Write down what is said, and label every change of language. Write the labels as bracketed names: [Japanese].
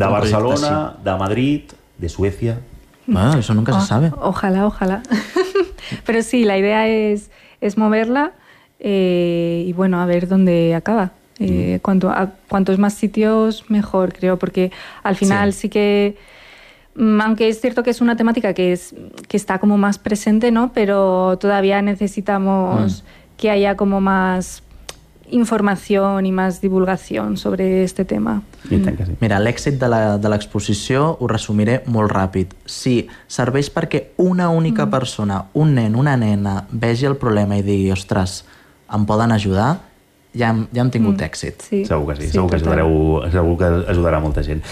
[Catalan] de Barcelona, de Madrid, de Suècia. [Spanish] Bueno, eso nunca se sabe. Ojalá. Pero sí, la idea es moverla y bueno, a ver dónde acaba. Cuantos más sitios, mejor, creo, porque al final sí que, aunque es cierto que es una temática que está como más presente, ¿no? Pero todavía necesitamos que haya como más información y más divulgación sobre este tema. [Catalan] Mira, l'èxit de l'exposició ho resumiré molt ràpid. Si serveix perquè una única persona, un nen, una nena, vegi el problema i digui, ostres, em poden ajudar, ja hem tingut èxit. Sí. Segur que sí, segur que ajudareu, segur que ajudarà molta gent.